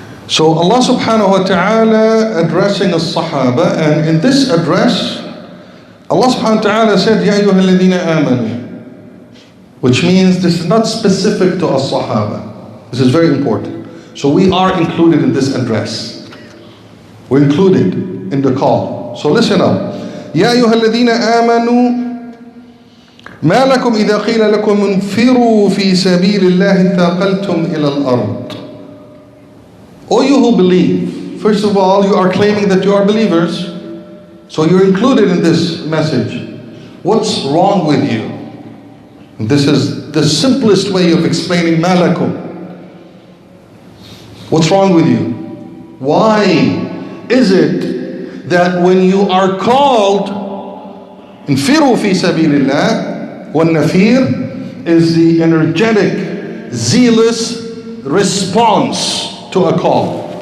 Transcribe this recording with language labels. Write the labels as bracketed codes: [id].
[en] So Allah subhanahu wa ta'ala addressing as-Sahaba, and in this address, Allah subhanahu wa ta'ala said, Ya ayyuha alladhina amanu, which means this is not specific to as-Sahaba. This is very important. So we are included in this address. We're included in the call. So listen up. [ar] يا أيها الذين آمنوا ما لكم إذا قيل لكم انفروا في سبيل الله ثاقلتم إلى الأرض. [en] O you who believe, first of all, you are claiming that you are believers, so you're included in this message. What's wrong with you? This is the simplest way of explaining [ar] ما لكم. [en] What's wrong with you? Why is it that when you are called [ar] انفروا في سبيل الله, والنفير [en] is the energetic, zealous response to a call.